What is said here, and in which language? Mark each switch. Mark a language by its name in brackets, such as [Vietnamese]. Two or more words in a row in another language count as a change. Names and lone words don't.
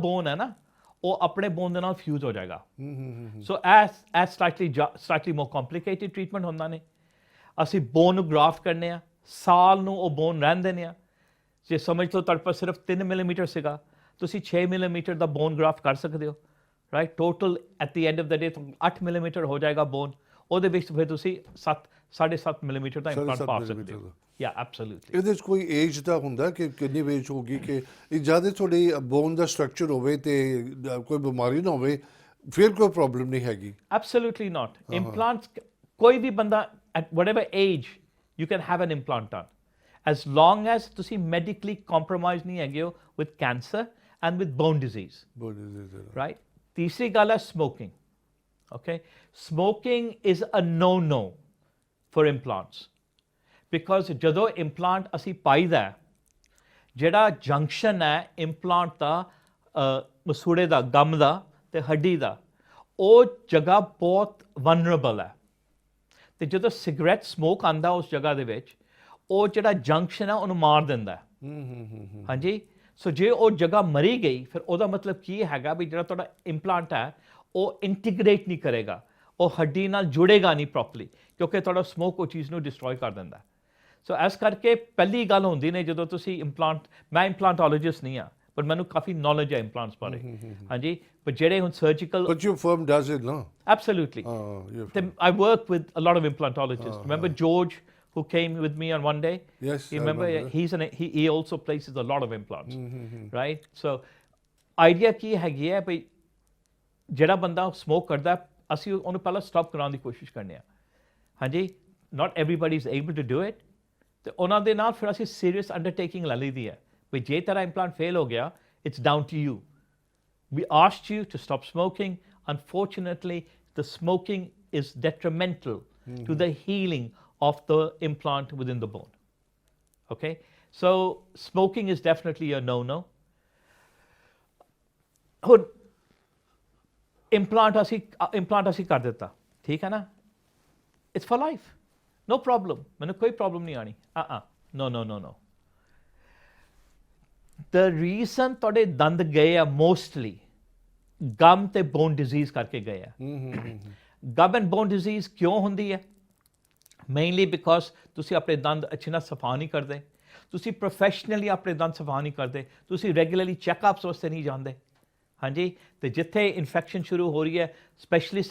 [Punjabi] ਬੋਨ ਹੈ ਨਾ ਉਹ ਆਪਣੇ ਬੋਨ ਦੇ ਨਾਲ ਫਿਊਜ਼ ਹੋ ਜਾਏਗਾ [English] so it's slightly more complicated treatment [Punjabi] ਹੁੰਦਾ ਨੇ ਅਸੀਂ ਬੋਨ ਨੂੰ ਗ੍ਰਾਫਟ ਕਰਨੇ ਆ ਸਾਲ ਨੂੰ ਉਹ ਬੋਨ ਰਹਿਣ ਦਿੰਦੇ ਆ ਜੇ ਸਮਝ ਲਓ ਤੁਹਾਡੇ ਪਾਸ ਸਿਰਫ 3 ਮਿਲੀਮੀਟਰ ਸੀਗਾ ਤੁਸੀਂ 6 ਮਿਲੀਮੀਟਰ ਦਾ [English] bone graft [Punjabi] ਕਰ ਸਕਦੇ ਹੋ [English] right total at the end of the day [Punjabi] 8 ਮਿਲੀਮੀਟਰ ਹੋ ਜਾਏਗਾ ਬੋਨ ਉਹਦੇ ਵਿੱਚ ਫਿਰ ਤੁਸੀਂ 7.5 ਮਿਲੀਮੀਟਰ ਦਾ ਇੰਪਲਾਂਟ ਪਾ ਸਕਦੇ ਹੋ [English] yeah absolutely [Punjabi] ਇਹਦੇ 'ਚ ਕੋਈ ਏਜ ਦਾ ਹੁੰਦਾ ਕਿ ਕਿੰਨੀ ਏਜ ਹੋਗੀ ਕਿ ਜਿਆਦਾ ਤੁਹਾਡੀ ਬੋਨ ਦਾ ਸਟਰਕਚਰ ਹੋਵੇ ਤੇ ਕੋਈ ਬਿਮਾਰੀ ਨਾ ਹੋਵੇ ਫਿਰ ਕੋਈ ਪ੍ਰੋਬਲਮ ਨਹੀਂ ਹੈਗੀ [English] absolutely not implants [Punjabi] ਕੋਈ ਵੀ ਬੰਦਾ [English] at whatever age you can have an implant done as long as ਤੁਸੀਂ medically compromised [Punjabi] ਨਹੀਂ ਹੈਗੇ ਹੋ [English] with cancer and with bone disease right [Punjabi] ਤੀਸਰੀ ਗੱਲ ਹੈ [English] smoking okay smoking is a no for implants because [Punjabi] ਜਦੋਂ implant ਅਸੀਂ ਪਾਈਦਾ ਜਿਹੜਾ ਜੰਕਸ਼ਨ ਹੈ implant ਦਾ ਮਸੂੜੇ ਦਾ ਗਮ ਦਾ ਤੇ ਹੱਡੀ ਦਾ ਉਹ ਜਗ੍ਹਾ ਬਹੁਤ ਵਨਰੇਬਲ ਹੈ ਤੇ ਜਦੋਂ ਸਿਗਰਟ ਸਮੋਕ ਆਂਦਾ ਉਸ ਜਗ੍ਹਾ ਦੇ ਵਿੱਚ ਉਹ ਜਿਹੜਾ ਜੰਕਸ਼ਨ ਹੈ ਉਹਨੂੰ ਮਾਰ ਦਿੰਦਾ ਹਾਂਜੀ ਸੋ ਜੇ ਉਹ ਜਗ੍ਹਾ ਮਰੀ ਗਈ ਫਿਰ ਉਹਦਾ ਮਤਲਬ ਕੀ ਹੈਗਾ ਵੀ ਜਿਹੜਾ ਤੁਹਾਡਾ ਇੰਪਲਾਂਟ ਹੈ ਉਹ ਇੰਟੀਗ੍ਰੇਟ ਨਹੀਂ ਕਰੇਗਾ ਉਹ ਹੱਡੀ ਨਾਲ ਜੁੜੇਗਾ ਨਹੀਂ ਪ੍ਰੋਪਰਲੀ ਕਿਉਂਕਿ ਤੁਹਾਡਾ ਸਮੋਕ ਉਹ ਚੀਜ਼ ਨੂੰ ਡਿਸਟਰੋਏ ਕਰ ਦਿੰਦਾ ਸੋ ਇਸ ਕਰਕੇ ਪਹਿਲੀ ਗੱਲ ਹੁੰਦੀ ਨੇ ਜਦੋਂ ਤੁਸੀਂ ਇੰਪਲਾਂਟ ਮੈਂ ਇੰਪਲਾਂਟੋਲੋਜਿਸਟ ਨਹੀਂ ਆ ਪਰ ਮੈਨੂੰ ਕਾਫੀ ਨੌਲੇਜ ਹੈ ਇੰਪਲਾਂਟਸ ਬਾਰੇ ਹਾਂਜੀ ਪਰ ਜਿਹੜੇ ਹੁਣ ਸਰਜੀਕਲ [English] but your firm does it no absolutely I work with a lot of implantologists remember George who came with me on one day yes you remember he also places a lot of implants right so idea [Punjabi] ਕੀ ਹੈਗੀ ਹੈ ਭਈ ਜਿਹੜਾ ਬੰਦਾ ਸਮੋਕ ਕਰਦਾ ਅਸੀਂ ਉਹਨੂੰ ਪਹਿਲਾਂ ਸਟਾਪ ਕਰਾਉਣ ਦੀ ਕੋਸ਼ਿਸ਼ ਕਰਨੇ ਆ ਹਾਂਜੀ [English] not everybody is able to do it [Punjabi] ਤੇ ਉਹਨਾਂ ਦੇ ਨਾਲ ਫਿਰ ਅਸੀਂ [English] serious undertaking [Punjabi] ਲੈ ਲਈਦੀ ਹੈ ਵੀ ਜੇ ਤੇਰਾ ਇੰਪਲਾਂਟ ਫੇਲ ਹੋ ਗਿਆ [English] it's down to you we asked you to stop smoking unfortunately the smoking is detrimental to the healing of the implant within the bone okay so smoking is definitely a no [Punjabi] ਹੁਣ implant ਅਸੀਂ ਕਰ ਦਿੱਤਾ ਠੀਕ ਹੈ ਨਾ [English] it's for life no problem [Punjabi] ਮੈਨੂੰ ਕੋਈ ਪ੍ਰੋਬਲਮ ਨਹੀਂ ਆਣੀ [English] no the reason [Punjabi] ਤੁਹਾਡੇ ਦੰਦ ਗਏ ਆ mostly ਗਮ ਤੇ ਬੋਨ ਡਿਜ਼ੀਜ਼ ਕਰਕੇ ਗਏ ਆ [English] gum and bone disease [Punjabi] ਕਿਉਂ ਹੁੰਦੀ ਹੈ [English] mainly because [Punjabi] ਤੁਸੀਂ ਆਪਣੇ ਦੰਦ ਅੱਛੇ ਨਾਲ ਸਫਾ ਨਹੀਂ ਕਰਦੇ ਤੁਸੀਂ ਪ੍ਰੋਫੈਸ਼ਨਲੀ ਆਪਣੇ ਦੰਦ ਸਫਾ ਨਹੀਂ ਕਰਦੇ ਤੁਸੀਂ [English] regularly checkups [Punjabi] ਵਾਸਤੇ ਨਹੀਂ ਜਾਂਦੇ ਹਾਂਜੀ ਤੇ ਜਿੱਥੇ ਇਨਫੈਕਸ਼ਨ ਸ਼ੁਰੂ ਹੋ ਰਹੀ ਹੈ ਸਪੈਸ਼ਲਿਸਟ ਦੇ